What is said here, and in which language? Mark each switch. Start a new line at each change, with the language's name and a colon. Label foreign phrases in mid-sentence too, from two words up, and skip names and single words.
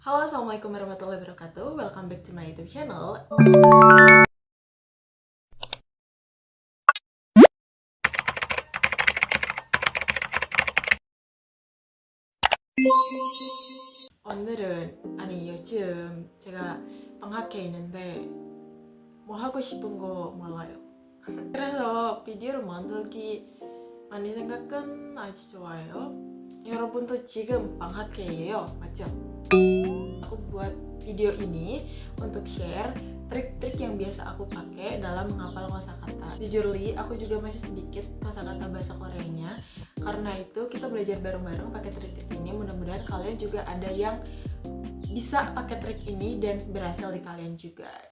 Arabic: Halo, السلام عليكم ورحمة الله وبركاته.
English: Welcome back to my YouTube channel.
Korean: 오늘은 요즘 제가 방학해 있는데 뭐 하고 싶은 거 몰라요. 그래서 비디오를 만들기 많이 생각은 아주 좋아요. 여러분도 지금 방학해예요, 맞죠?
Indonesian: Aku buat video ini untuk share trik-trik yang biasa aku pakai dalam menghafal kosakata. Jujur Li, aku juga masih sedikit kosakata bahasa Koreanya. Karena itu kita belajar bareng-bareng pakai trik-trik ini. Mudah-mudahan kalian juga ada yang bisa pakai trik ini dan berhasil di kalian juga.